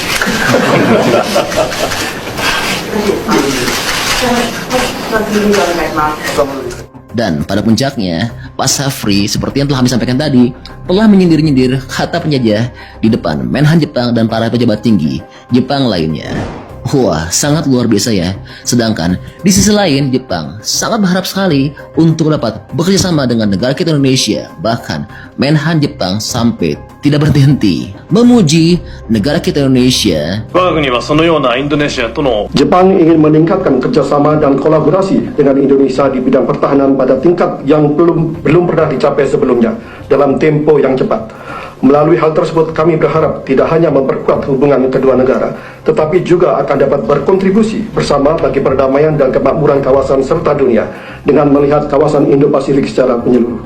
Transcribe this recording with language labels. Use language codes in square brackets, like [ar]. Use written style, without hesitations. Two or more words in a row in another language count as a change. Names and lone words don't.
[id] Dan pada puncaknya, Pak Safri seperti yang telah kami sampaikan tadi, telah menyindir-nyindir kata penjajah di depan Menhan Jepang dan para pejabat tinggi Jepang lainnya. Wah, sangat luar biasa ya. Sedangkan di sisi lain, Jepang sangat berharap sekali untuk dapat bekerja sama dengan negara kita Indonesia. Bahkan Menhan Jepang sampai tidak berhenti memuji negara kita Indonesia. [ja] 我が国はそのようなインドネシアとの [id] Jepang ingin meningkatkan kerjasama dan kolaborasi dengan Indonesia di bidang pertahanan pada tingkat yang belum pernah dicapai sebelumnya dalam tempo yang cepat. Melalui hal tersebut kami berharap tidak hanya memperkuat hubungan kedua negara, tetapi juga akan dapat berkontribusi bersama bagi perdamaian dan kemakmuran kawasan serta dunia dengan melihat kawasan Indo-Pasifik secara menyeluruh.